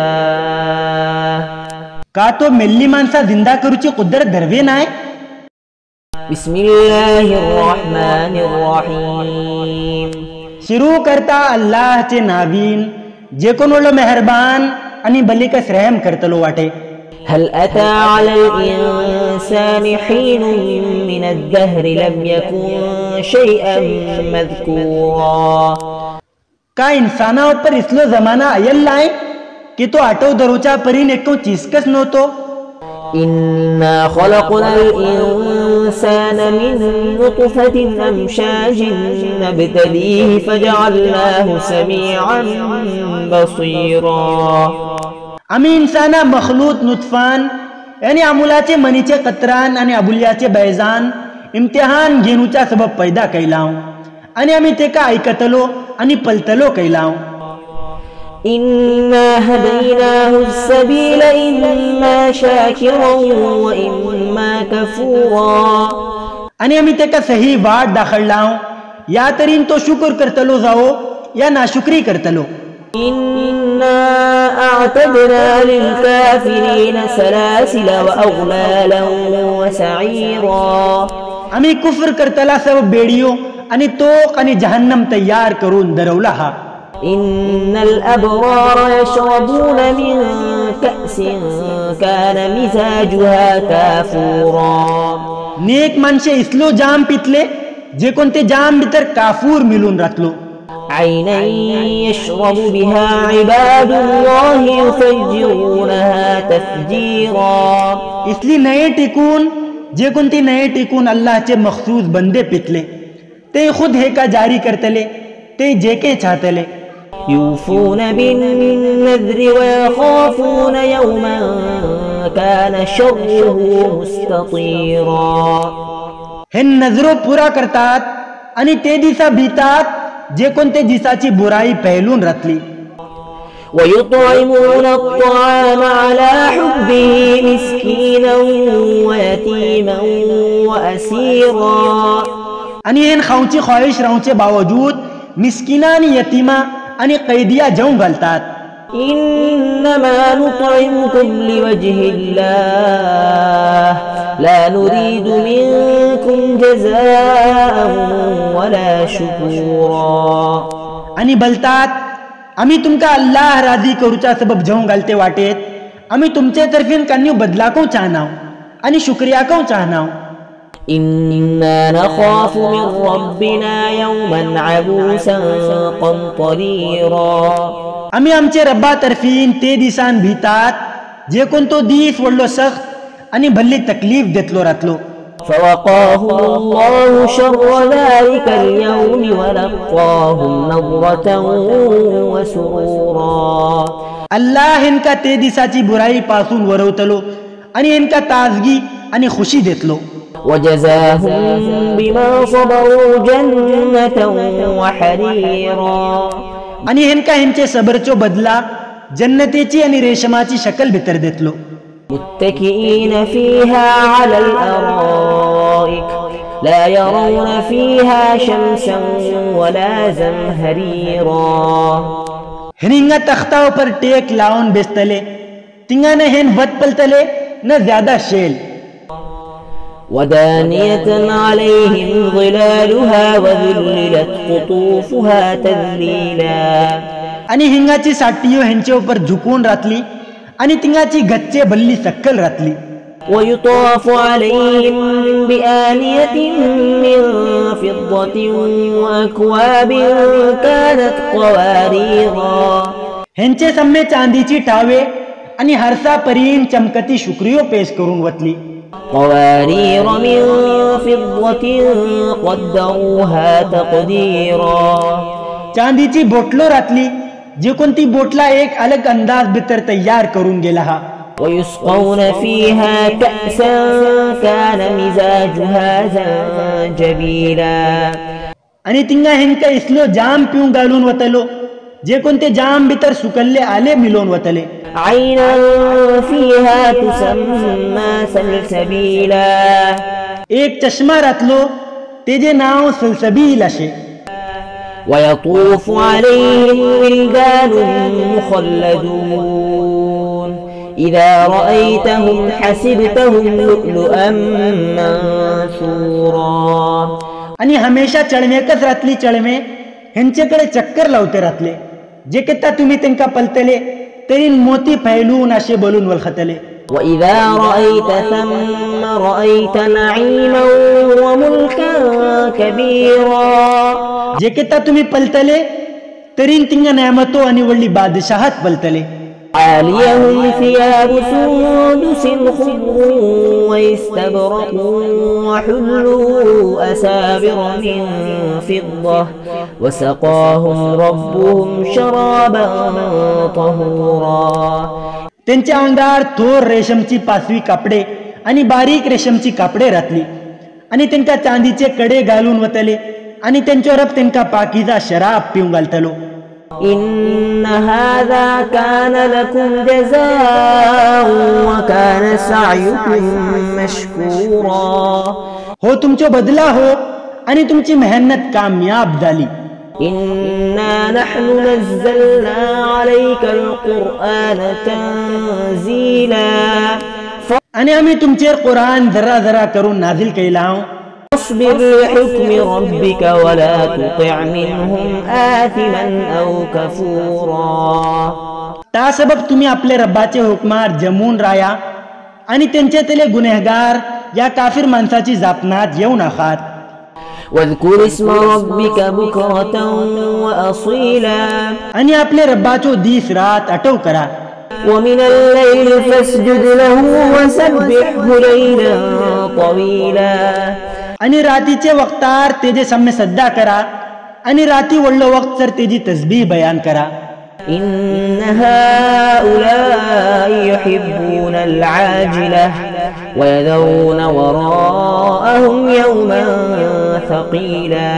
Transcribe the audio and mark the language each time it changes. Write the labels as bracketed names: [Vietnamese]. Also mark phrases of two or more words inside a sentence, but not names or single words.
[Konkani] का तो मेल्ली माणसा जिंदा करूची कुदरत धरवे नाय। [Arabic] بسم الله الرحمن الرحيم। [Konkani] शुरू करता अल्लाहचे नावीन जे कोणोलो मेहरबान आणि बलिकस रहम करतलो वाटे। [Arabic] هل أتى على الإنسان حين من الدهر لم يكن شيئا مذكورا। [Konkani] का इंसाना ऊपर इसलो जमाना आयल लाय कि तो आटो दरोचा परीन एको चीजकस नव्हतो। [Arabic] إنا خلقنا الإنسان من نطفة أمشاج نبتليه فجعلناه سميعا بصيرا. [Konkani] आम्ही इन्साना मखलूत नुतफान यानी अमुलाचे मनीचे कतरान आणि अबुल्याचे बैजान इम्तिहान घेऊच्या सबब पैदा कैलाव आणि आम्ही ते का ऐकतलो आणि पलतलो कैलाव. [Arabic] إنا هديناه السبيل إما شاكرا وإما كفورا. [Konkani] आणि आम्ही ते का सही वाट दाखडलाव या तरीन तो शुक्र करतलो जाओ या नाशुक्री करतलो. [Arabic] إنا أعتدنا للكافرين سلاسل وأغلالا وسعيرا. [Konkani] आम्ही कुफ्र करतला सब बेडियो आणि तोक आणि जहन्नम तयार करून दरवला हा. [Arabic] إن الأبرار يشربون من كأس كان مزاجها كافورا. [Konkani] नेक माणसे इसलो जाम पितले जे कोणते जाम भितर काफूर मिळून राहतलो. [Arabic] عينا يشرب بها عباد الله يفجرونها تفجيرا. [Konkani] इसली नये टिकून जे कोणते नये टिकून अल्लाहचे मखसूस बंदे पितले ते खुद हे का जारी करतले ते जे के चाहतले. [Arabic] يوفون بالنذر ويخافون يوما كان شره مستطيرا. [Konkani] हे नजरो पुरा करतात आणि ते दिसा भीतात जे कोणते दिसाची बुराई पहलून राहतली. [Arabic] ويطعمون الطعام على حبه مسكينا ويتيما وأسيرا. [Konkani] आणि हेन खाऊची ख्वाहिश राहूचे बावजूद मिस्किना आणि यतीमा आणि कैदिया जाऊन घालतात. [Arabic] إنما نطعمكم لوجه الله لا نريد منكم جزاء ولا شكورا. [Konkani] आणि बोलतात आम्ही तुमका अल्लाह राजी करूच्या सबब जाऊन घालते वाटेत आम्ही तुमचे तर्फीन कान्यू बदलाको चाहनाव आणि शुक्रियाको चाहनाव. [Arabic] إنا نخاف من ربنا يوما عبوسا قمطريرا. [Konkani] आम्ही आमचे रब्बा तर्फीन ते दिसान भीतात जे कोण तो दिस वडलो सख्त आणि भल्ली तकलीफ देतलो राहतलो. [Arabic] فوقاهم الله شر ذلك اليوم ولقاهم نضرة وسرورا. [Konkani] अल्लाह इनका ते दिसाची बुराई पासून वरवतलो आणि इनका ताजगी आणि खुशी देतलो. [Arabic] وجزاهم بما صبروا جنة وحريرا. [Konkani] आणि इनका ह्यांचे सबरचो बदला जन्नतेची आणि रेशमाची शकल भितर देतलो. [Arabic] متكئين فيها على الأرائك لا يرون فيها شمسا ولا زمهريرا. [Konkani] हिंगा [Hindi] तख्ताओं पर [Konkani] टेक लाउन बेस्तले तिंगा ने हेन वत पलतले न ज्यादा शेल. [Arabic] ودانية عليهم ظلالها وذللت قطوفها تذليلا. [Konkani] आणि हिंगाची साठीयो ह्यांच्या उपर झुकून राहतली आणि तिंगाची गच्चे भल्ली सक्कल राहतली. [Arabic] ويطاف عليهم بآنية من فضة وأكواب كانت قواريرا. [Konkani] ह्यांचे सम्मे चांदीची टावे आणि हरसा परीन चमकती शुक्रियो पेश करून वतली. [Arabic] قوارير من فضة قدروها تقديرا. [Konkani] चांदीची बोटलो राहतली जे कोणती बोटला एक अलग अंदाज भितर तयार करून गेला हा. [Arabic] ويسقون فيها كأسا كان مزاجها زنجبيلا. [Konkani] आणि तिंगा हेंका इसलो जाम पिऊन घालून वतलो जे कोणते जाम भितर सुकल्ले आले मिळून वतले. [Arabic] عينا فيها تسمى سلسبيلا. [Konkani] एक चष्मा राहतलो तेजे नाव सलसबील असे. [Arabic] ويطوف عليهم ولدان مخلدون إذا رأيتهم حسبتهم لؤلؤا منثورا. [Konkani] आणि हमेशा चळमेकच राहतली चळमे ह्यांच्याकडे चक्कर लावते राहतले जे किता तुम्ही त्यांका पलतले तरी मोती फैलून असे बोलून वलखतले. [Arabic] وإذا رأيت ثم رأيت نعيما وملكا كبيرا. [Konkani] जे किता तुम्ही पलतले तरी तिंगा नेमतो आणि वल्ली बादशाहत पलतले. [Arabic] عاليهم ثياب سندس خضر واستبرق وحلوا أسابر من فضة وسقاهم ربهم شرابا طهورا. [Konkani] त्यांच्या अंगार थोर रेशमची पाचवी कापडे आणि बारीक रेशमची कापडे घातली आणि त्यांका चांदीचे कडे घालून वतले आणि त्यांच्यावर त्यांका पाकीजा शराब पिऊन घालतलो. [Arabic] إن هذا كان لكم جزاء وكان سعيكم مشكورا. [Konkani] हो तुमचो बदला हो आणि तुमची मेहनत कामयाब झाली. [Arabic] إنا نحن نزلنا عليك القرآن تنزيلا. [Konkani] आणि आम्ही तुमचेर कुराण जरा जरा करून नाझिल केला. [Arabic] اصبر لحكم ربك ولا تطع منهم آثما أو كفورا. [Konkani] त्या सबब तुम्ही आपले रब्बाचे हुकमार जमून राया आणि त्यांच्यातले गुन्हेगार या काफिर माणसाची जापनात येऊ नकात. [Arabic] واذكر اسم ربك بكرة وأصيلا. [Konkani] आणि आपले रब्बाचो दिस रात अटव करा. [Arabic] ومن الليل فاسجد له وسبحه ليلا طويلا. [Konkani] आणि रातीचे वक्तार तेजे सम्य सद्दा करा आणि राती वडलो वक्त तर तेजी तस्बीह बयान करा. [Arabic] إن هؤلاء يحبون العاجلة ويذرون وراءهم يوما ثقيلا.